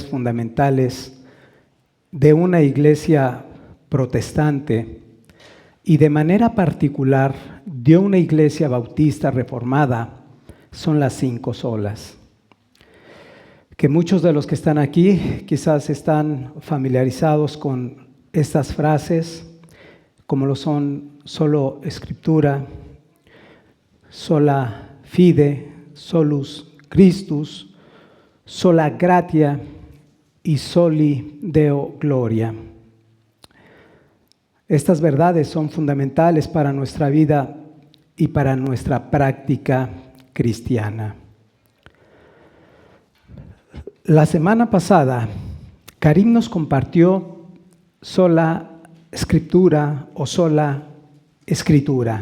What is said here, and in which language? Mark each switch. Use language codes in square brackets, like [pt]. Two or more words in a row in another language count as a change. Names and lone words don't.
[es] fundamentales de una iglesia protestante y de manera particular de una iglesia bautista reformada son las 5 solas. Que muchos de los que están aquí quizás están familiarizados con estas frases, como lo son solo Escritura, [la] sola fide, solus Christus, sola gratia y soli Deo gloria. [es] Estas verdades son fundamentales para nuestra vida y para nuestra práctica cristiana. La semana pasada, Karim nos compartió sola Escritura o sola Escritura.